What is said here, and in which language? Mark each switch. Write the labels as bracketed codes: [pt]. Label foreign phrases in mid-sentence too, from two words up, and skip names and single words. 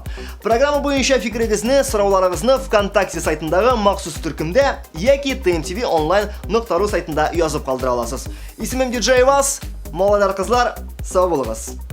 [tt] Программа буенча фикерегезне, сорауларыгызны ВКонтакте сайтындагы махсус төркемдә яки tmtvonline.ru сайтында язып калдыра аласыз. Исемем диджей Вас, молодar кызлар, сау булыгыз.